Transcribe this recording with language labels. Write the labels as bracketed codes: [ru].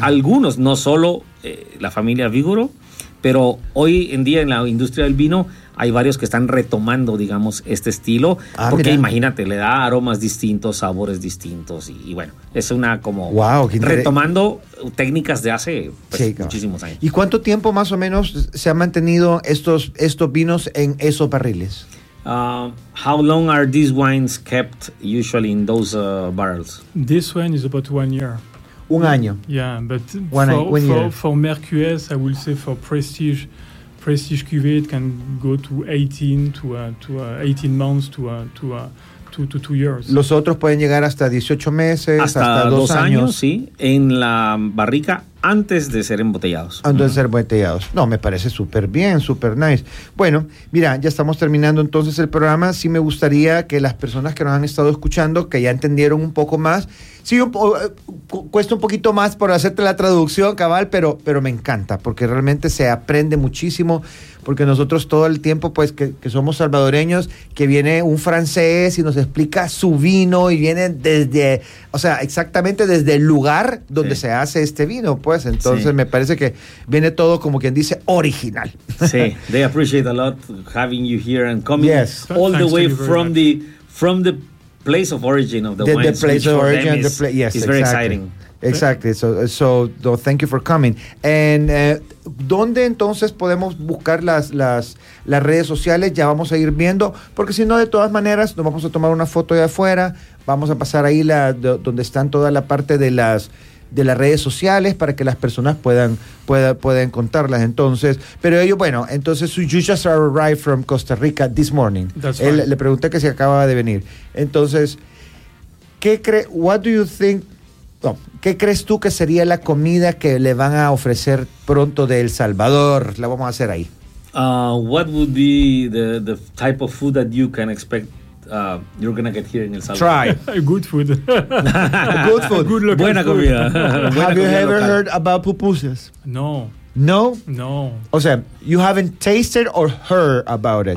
[es] Y algunos, no solo la familia Vigreux, pero hoy en día en la industria del vino hay varios que están retomando, digamos, este estilo. Ah, porque mira, imagínate, le da aromas distintos, sabores distintos. Y bueno, es una como... Wow, retomando técnicas de hace muchísimos años. ¿Y cuánto tiempo más o menos se han mantenido estos vinos en esos barriles? [en] How long are these wines kept usually in those barrels? This one is about 1 year. [es] Un año. [en] Yeah, but for Mercues, I will say for Prestige Cuvée, it can go to 18 months to 2 years. [es] Los otros pueden llegar hasta 18 meses, hasta dos años, sí, en la barrica antes de ser embotellados. No, me parece súper bien, súper nice. Bueno, mira, ya estamos terminando entonces el programa. Sí me gustaría que las personas que nos han estado escuchando, que ya entendieron un poco más, sí, cuesta un poquito más por hacerte la traducción, cabal, pero me encanta, porque realmente se aprende muchísimo, porque nosotros todo el tiempo, pues, que somos salvadoreños, que viene un francés y nos explica su vino, y viene exactamente desde el lugar donde se hace este vino, pues, entonces me parece que viene todo, como quien dice, original. [en] Sí, they appreciate a lot having you here and coming all the way from the place of origin of the wine. The place of origin, it's very exciting. Exactly. So, thank you for coming. And [es] ¿dónde entonces podemos buscar las redes sociales? Ya vamos a ir viendo, porque si no, de todas maneras, nos vamos a tomar una foto de afuera, vamos a pasar ahí donde están toda la parte de las de las redes sociales para que las personas puedan contarlas. Entonces, pero ellos, bueno, entonces, [en] you just arrived from Costa Rica this morning. That's [es] él [en] fine. [es] Le pregunta que si acababa de venir. Entonces, ¿qué crees tú que sería la comida que le van a ofrecer pronto de El Salvador? La vamos a hacer ahí. [en] What would be the type of food that you can expect you're gonna get here in El Salvador? Try good food. Good food. Good looking. [es] Buena comida. [en] Have you ever heard about pupusas? No. No. No. [es] O sea, [en] you haven't tasted or heard about it.